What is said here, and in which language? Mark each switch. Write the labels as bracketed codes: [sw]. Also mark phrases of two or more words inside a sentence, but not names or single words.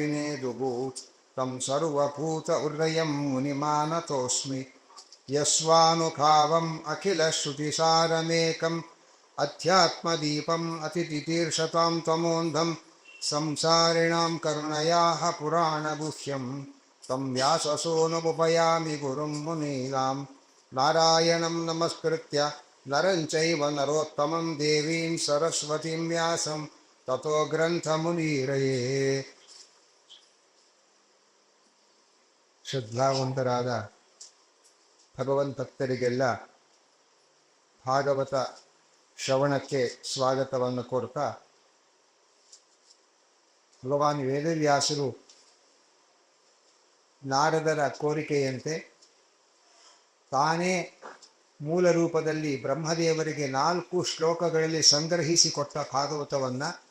[sa] नेदुभूत् तं सर्वभूत हृदयं मुनिमानतोऽस्मि यस्वानुभावम् अखिलश्रुतिसारमेकम् अध्यात्मदीपम् अतितितीर्षतां तमोन्धं संसारिणां करुणयाः पुराणगुह्यं तं व्याससूनुमुपयामि गुरुं मुनीनां नारायणं नमस्कृत्य नरं चैव नरोत्तमं देवीं सरस्वतीं व्यासं ततो ग्रन्थमुनीरये. [kn] ಶ್ರದ್ಧಾವಂತರಾದ ಭಗವಂತರಿಗೆಲ್ಲ ಭಾಗವತ ಶ್ರವಣಕ್ಕೆ ಸ್ವಾಗತವನ್ನು ಕೋರ್ತಾ, ಭಗವಾನ್ ವೇದವ್ಯಾಸರು ನಾರದರ ಕೋರಿಕೆಯಂತೆ ತಾನೇ ಮೂಲ ರೂಪದಲ್ಲಿ ಬ್ರಹ್ಮದೇವರಿಗೆ 4 ಶ್ಲೋಕಗಳಲ್ಲಿ ಸಂಗ್ರಹಿಸಿಕೊಟ್ಟ ಭಾಗವತವನ್ನು